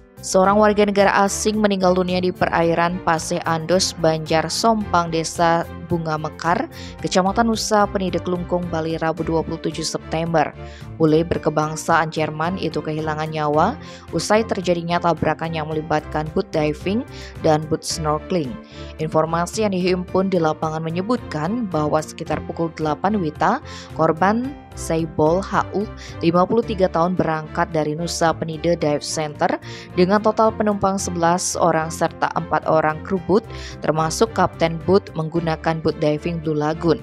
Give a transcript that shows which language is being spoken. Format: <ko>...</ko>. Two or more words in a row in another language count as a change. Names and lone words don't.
<id>Seorang warga negara asing meninggal dunia di perairan Paseh Andos, Banjar Sompang, Desa Bunga Mekar, Kecamatan Nusa Penida Kelungkung, Bali, Rabu 27 September. Bule berkebangsaan Jerman itu kehilangan nyawa usai terjadinya tabrakan yang melibatkan boot diving dan boot snorkeling. Informasi yang dihimpun di lapangan menyebutkan bahwa sekitar pukul 8 WITA, korban Saibol HU, 53 tahun, berangkat dari Nusa Penida Dive Center dengan total penumpang 11 orang serta 4 orang kru boot termasuk kapten boot menggunakan boot diving Blue Lagoon.</id>